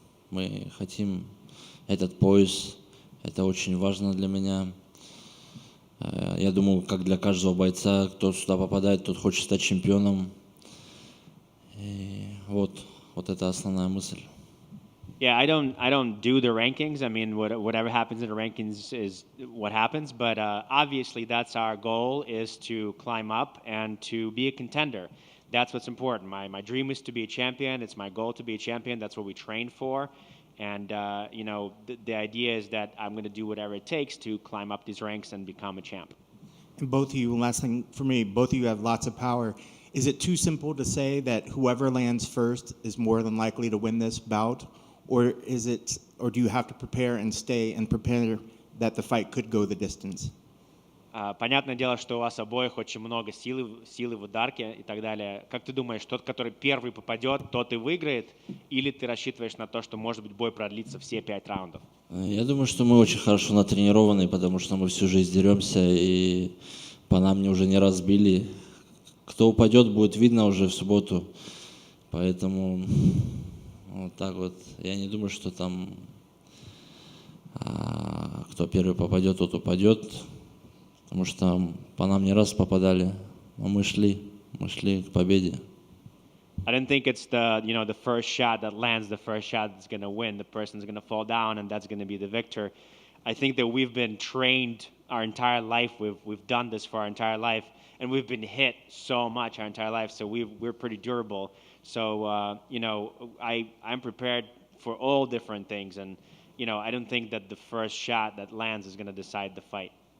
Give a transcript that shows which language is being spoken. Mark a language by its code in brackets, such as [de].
[ru] Мы хотим этот пояс. Это очень важно для меня. Я думаю, как для каждого бойца, кто сюда попадает, тот хочет стать чемпионом. И вот это основная мысль. [en] Yeah, I don't do the rankings. I mean, whatever happens in the rankings is what happens. But obviously, that's our goal: is to climb up and to be a contender. That's what's important. My dream is to be a champion. It's my goal to be a champion. That's what we train for. And the idea is that I'm going to do whatever it takes to climb up these ranks and become a champ. And both of you, last thing for me, both of you have lots of power. Is it too simple to say that whoever lands first is more than likely to win this bout? Or do you have to prepare and stay and prepare that the fight could go the distance? [ru] Понятное дело, что у вас обоих очень много силы в ударке и так далее. Как ты думаешь, тот, который первый попадет, тот и выиграет? Или ты рассчитываешь на то, что, может быть, бой продлится все 5 раундов? Я думаю, что мы очень хорошо натренированы, потому что мы всю жизнь деремся, и по нам мне уже не раз били. Кто упадет, будет видно уже в субботу. Поэтому вот так вот. Я не думаю, что там кто первый попадет, тот упадет. Потому что по нам не раз попадали, но мы шли к победе. [en] I don't think it's the first shot that lands, the first shot that's going to win. The person's going to fall down, and that's going to be the victor. I think that we've been trained our entire life. We've done this for our entire life, and we've been hit so much our entire life. So we're pretty durable. So I'm prepared for all different things, and I don't think that the first shot that lands is going to decide the fight.